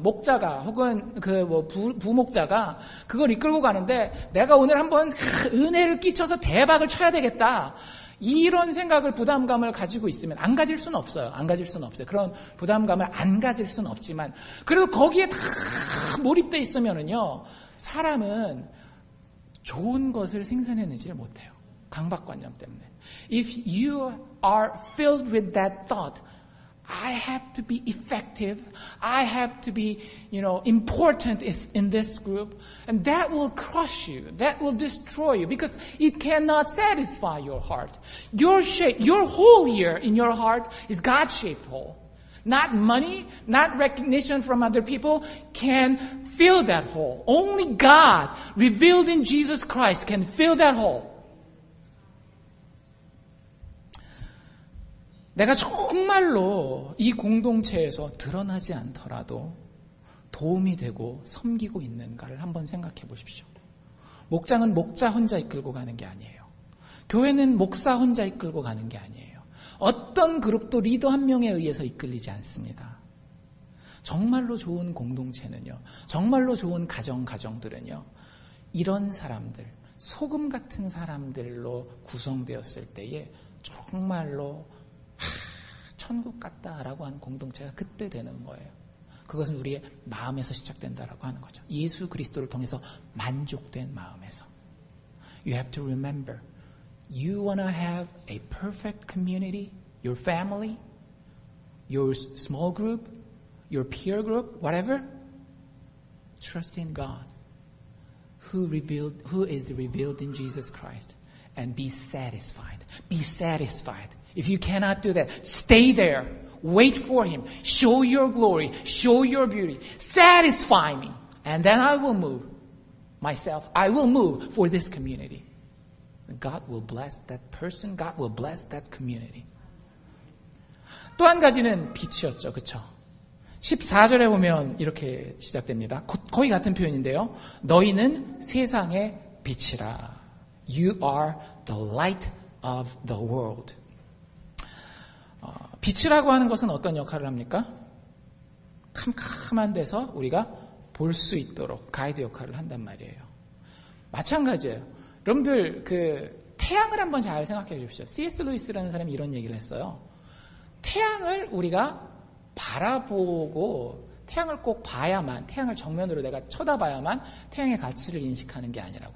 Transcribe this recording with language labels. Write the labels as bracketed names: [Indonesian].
[Korean] 목자가 혹은 부목자가 그걸 이끌고 가는데 내가 오늘 한번 은혜를 끼쳐서 대박을 쳐야 되겠다. 이런 생각을 부담감을 가지고 있으면 안 가질 수는 없어요. 안 가질 수는 없어요. 그런 부담감을 안 가질 수는 없지만 그래도 거기에 다 몰입돼 있으면은요 사람은 좋은 것을 생산해내지를 못해요. 강박관념 때문에. [English] If you are filled with that thought, I have to be effective. I have to be, important in this group. And that will crush you. That will destroy you because it cannot satisfy your heart. Your hole here in your heart is God-shaped hole. Not money, not recognition from other people can fill that hole. Only God, revealed in Jesus Christ, can fill that hole. [Korean] 내가 정말로 이 공동체에서 드러나지 않더라도 도움이 되고 섬기고 있는가를 한번 생각해 보십시오. 목장은 목자 혼자 이끌고 가는 게 아니에요. 교회는 목사 혼자 이끌고 가는 게 아니에요. 어떤 그룹도 리더 한 명에 의해서 이끌리지 않습니다. 정말로 좋은 공동체는요. 정말로 좋은 가정들은요. 이런 사람들, 소금 같은 사람들로 구성되었을 때에 정말로 천국 같다라고 하는 공동체가 그때 되는 거예요. 그것은 우리의 마음에서 시작된다라고 하는 거죠. 예수 그리스도를 통해서 만족된 마음에서. [English] You have to remember, you want to have a perfect community, your family, your small group, your peer group, whatever. Trust in God, who is revealed in Jesus Christ, and be satisfied. Be satisfied. If you cannot do that, stay there. Wait for Him. Show your glory. Show your beauty. Satisfy me. And then I will move myself. I will move for this community. God will bless that person. God will bless that community. [Korean] 또 한 가지는 빛이었죠. 그렇죠? 14절에 보면 이렇게 시작됩니다. 거의 같은 표현인데요. 너희는 세상의 빛이라. [English] You are the light of the world. [Korean] 빛이라고 하는 것은 어떤 역할을 합니까? 캄캄한 데서 우리가 볼 수 있도록 가이드 역할을 한단 말이에요. 마찬가지예요. 여러분들 태양을 한번 잘 생각해 주십시오. C.S. 루이스라는 사람이 이런 얘기를 했어요. 태양을 우리가 바라보고 태양을 꼭 봐야만, 태양을 정면으로 내가 쳐다봐야만 태양의 가치를 인식하는 게 아니라고.